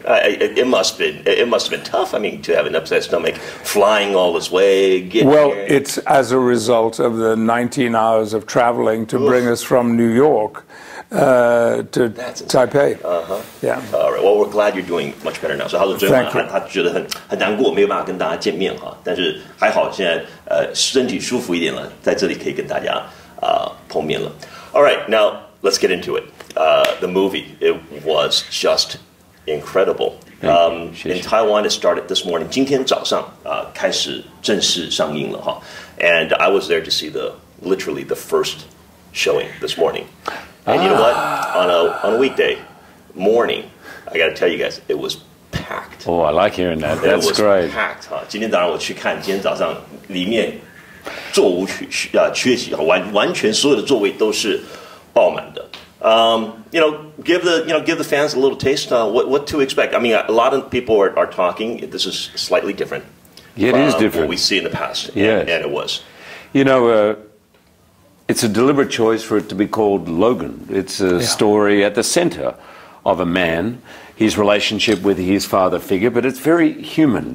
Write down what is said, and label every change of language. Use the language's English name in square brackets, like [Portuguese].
[English] It must have been tough, I mean, to have an upset stomach, flying all this way, getting Well, here. it's as a result of the 19 hours of traveling to bring us from New York to Taipei. Yeah. All right. Well, we're glad you're doing much better now. [Chinese] So 他说昨天晚上他觉得很难过，没有办法跟大家见面但是还好现在身体舒服一点了，在这里可以跟大家碰面了。 [English] All right. Now let's get into it. The movie, it was just incredible. In Taiwan, it started this morning. [Chinese] 今天早上开始正式上映了 [English] And I was there to see literally the first showing this morning. And you know what? On a weekday morning, I got to tell you guys, it was packed. Oh, I like hearing that. It That's was great. [Chinese] Packed 今天早上我去看，今天早上里面座无缺席完全所有的座位都是爆满的。 [English] Give the fans a little taste. What to expect? I mean, a lot of people are talking. This is slightly different. Yeah, it is different. What we see in the past. Yes. And it was. You know, it's a deliberate choice for it to be called Logan. It's a story at the center of a man, his relationship with his father figure, but it's very human.